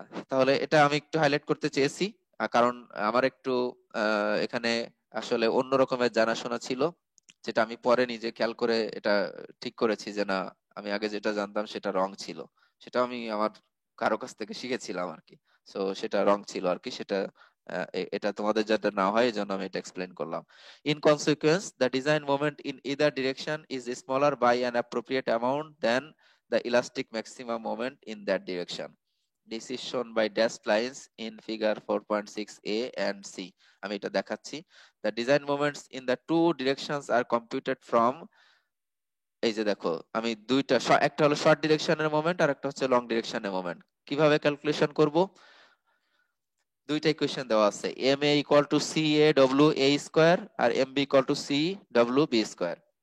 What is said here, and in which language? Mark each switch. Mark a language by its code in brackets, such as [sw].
[bn] তাহলে এটা আমি একটু হাইলাইট করতে চেয়েছি কারণ আমার একটু এখানে আসলে অন্য রকমের জানাশোনা ছিল, যেটা আমি পরে নিজে খেয়াল করে এটা ঠিক করেছি যে না, আমি আগে যেটা জানতাম সেটা রং ছিল, সেটা আমি আমার কারো কাছ থেকে শিখেছিলাম আর কি। সো সেটা রং ছিল আর কি, সেটা এটা তোমাদের যাতে না হয় এই জন্য আমি এটা এক্সপ্লেন করলাম। [en] In consequence the design moment in either direction is smaller by an appropriate amount than the elastic maximum moment in that direction. This is shown by dashed lines in figure 4.6a and c. [bn] আমি এটা দেখাচ্ছি। [en] The design moments in the two directions are computed from, [bn] এই যে দেখো আমি দুইটা একটা হলো শর্ট ডিরেকশনের মোমেন্ট আর একটা হচ্ছে লং ডিরেকশনের মোমেন্ট। কিভাবে ক্যালকুলেশন করব? দুইটা ইকুয়েশন দেওয়া আছে, M A equal to C A W A square আর M B equal to C W B square.